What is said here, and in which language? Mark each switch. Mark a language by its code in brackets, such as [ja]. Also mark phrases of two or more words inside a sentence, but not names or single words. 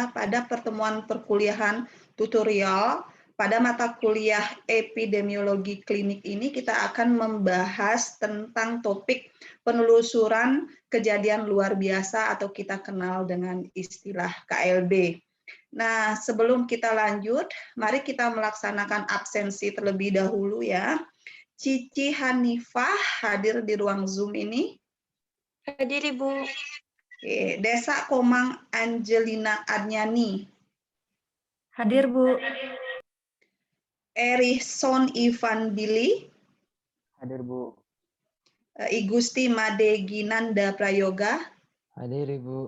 [id] Pada pertemuan perkuliahan tutorial pada mata kuliah epidemiologi klinik ini kita akan membahas tentang topik penelusuran kejadian luar biasa atau kita kenal dengan istilah KLB. Nah, sebelum kita lanjut, mari kita melaksanakan absensi terlebih dahulu ya. Cici Hanifah hadir di ruang Zoom ini. Hadir, Ibu. Oke, Desa Komang Angelina Adnyani. Hadir, Bu. Erison Ivan Billy. Hadir, Bu. Igusti Made Ginanda Prayoga. Hadir, Ibu.